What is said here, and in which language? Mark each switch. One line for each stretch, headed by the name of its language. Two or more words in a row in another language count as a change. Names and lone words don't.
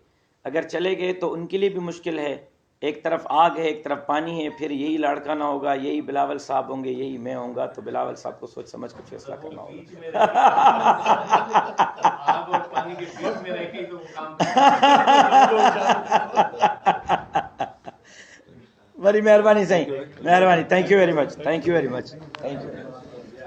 Urdu: اگر چلے گئے تو ان کے لیے بھی مشکل ہے. ایک طرف آگ ہے, ایک طرف پانی ہے, پھر یہی لڑکا نہ ہوگا, یہی بلاول صاحب ہوں گے, یہی میں ہوں گا. تو بلاول صاحب کو سوچ سمجھ کر فیصلہ کرنا ہوگا. آگ اور پانی کے بیچ میں رہ کے تو وہ کام
Sindhi: वरी महिरबानी साईं, महिरबानी,
English: thank you very much, thank you very much, thank you.